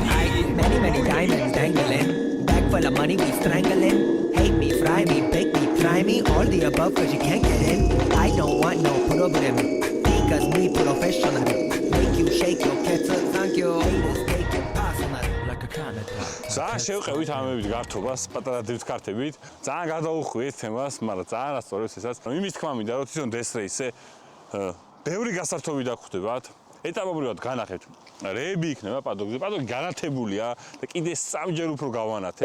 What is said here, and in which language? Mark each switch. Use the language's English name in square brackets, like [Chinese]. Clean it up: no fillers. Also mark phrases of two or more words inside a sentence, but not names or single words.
[English] Many diamonds dangling. Bag full of money, we strangling. Hate me, fry me, bake me, try me. All the above, cause you can't get in. I don't want no problem. Because me professional. Make you shake your kettle, thank you. Haters take it personal. Like a canada. [Georgian] ძალიან შევყევით ამებით გართობას, პატარა დრიფტ კარტებით. ძალიან გადაუხვიეთ თემას, მაგრამ ძალიან ასწორებს ესაც. იმის თქმა მინდა, რომ თვითონ დესრეისე ბევრი გასართობი დაგხვდებათ. ეტაპობრივად განახებთ. რეები იქნება პადოქზე. პადოქი განათებულია და კიდე სამჯერ უფრო გავანათებთ.